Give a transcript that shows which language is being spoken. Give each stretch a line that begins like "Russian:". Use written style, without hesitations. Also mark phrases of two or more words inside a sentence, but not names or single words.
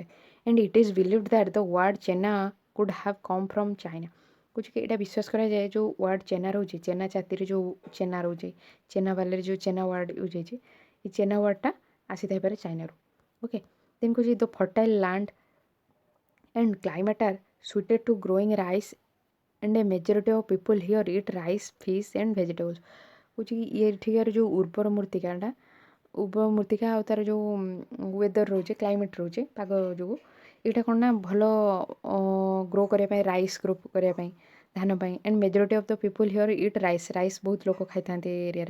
English: And it is believed that the word Chena could have come from China.
Odia: କହୁଛି କି ଏଇଟା ବିଶ୍ୱାସ କରାଯାଏ ଯେଉଁ ୱାର୍ଡ ଚେନା ରହୁଛି, ଚେନା ଚାତିରେ ଯେଉଁ ଚେନା ରହୁଛି, ଚେନା ବାଲିରେ ଯେଉଁ ଚେନା
English: word use
Odia: ହେଇଛି, ଏ ଚେନା ୱାର୍ଡଟା ଆସିଥାଇପାରେ ଚାଇନାରୁ।
English: Okay, then କହୁଛି the fertile land and climate are suited to growing rice and a majority of people here eat rice, fish and vegetables।
Odia: କହୁଛି କି ଏଠିକାର ଯେଉଁ ଉର୍ବର ମୂର୍ତ୍ତିକା ଆଉ ତାର ଯେଉଁ ୱେଦର ରହୁଛି, କ୍ଲାଇମେଟ୍ ରହୁଛି, ପାଗ ଯୋଗୁଁ ଏଇଟା କ'ଣ ନା ଭଲ ଗ୍ରୋ କରିବା ପାଇଁ,
English: rice grow
Odia: କରିବା ପାଇଁ, ଧାନ ପାଇଁ।
English: And majority of the people here eat rice
Odia: ବହୁତ ଲୋକ ଖାଇଥାନ୍ତି ଏ ଏରିଆରେ।